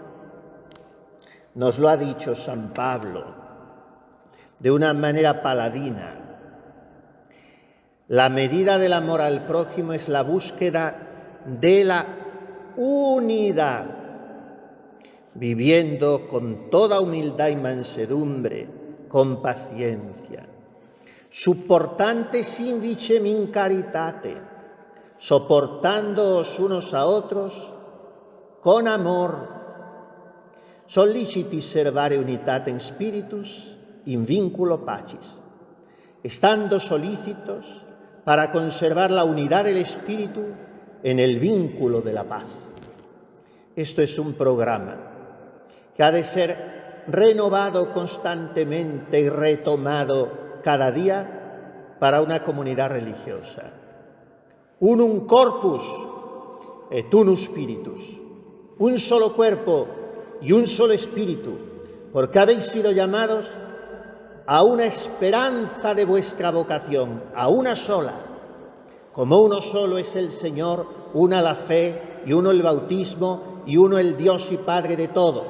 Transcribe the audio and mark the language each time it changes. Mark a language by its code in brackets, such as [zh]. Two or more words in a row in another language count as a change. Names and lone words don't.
[es] Nos lo ha dicho San Pablo de una manera paladina. La medida del amor al prójimo es la búsqueda de la unidad, viviendo con toda humildad y mansedumbre, con paciencia, [la] supportantes invicem in caritate, [es] soportándoos unos a otros con amor, [la] solliciti servare unitatem spiritus in vinculo pacis, [es] estando solícitos para conservar la unidad del espíritu en el vínculo de la paz. Esto es un programa que ha de ser renovado constantemente y retomado cada día para una comunidad religiosa. [la] Unum corpus et unum spiritus, [es] un solo cuerpo y un solo espíritu, porque habéis sido llamados a una esperanza de vuestra vocación, a una sola. Como uno solo es el Señor, una la fe y uno el bautismo y uno el Dios y Padre de todos.